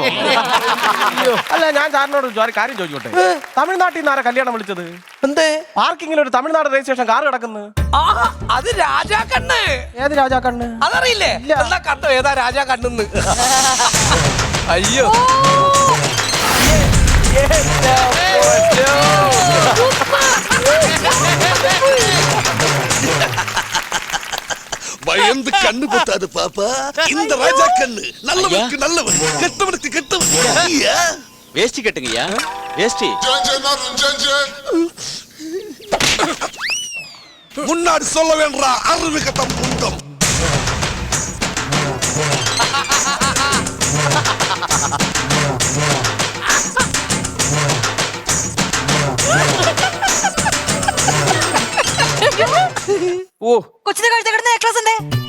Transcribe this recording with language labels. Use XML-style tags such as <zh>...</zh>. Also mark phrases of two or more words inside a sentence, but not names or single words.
<ml>അല്ല, ഞാൻ സാറിനോട് ഒരു കാര്യം ചോദിച്ചോട്ടെ. തമിഴ്നാട്ടിൽ നിന്ന് ആരാ കല്യാണം വിളിച്ചത്? എന്തേ? പാർക്കിങ്ങിൽ ഒരു തമിഴ്നാട് രജിസ്ട്രേഷൻ കാർ കിടക്കുന്നു. അത് രാജാ കണ്ണ്. ഏത് രാജാ കണ്ണ്? അതറിയില്ലേ? എന്താ കണ്ടോ ഏതാ രാജാ കണ്ണെന്ന്? അയ്യോ</ml> <ta>பயந்து கண்ணு பொத்தாது பாப்பா. இந்த ராஜா கண்ணு நல்லவனுக்கு நல்லவன், கெட்டவனுக்கு கெட்டவன். வேஷ்டி கட்டுங்கய்யா, வேஷ்டி. முன்னாடி சொல்ல வேண்டா அறிவு கட்டம் குண்டம்.</ta> <ml>ഓ കൊച്ചിന്റെ കഴുത്തിൽ കിടന്ന നെക്ലസ് എന്തേ?</ml>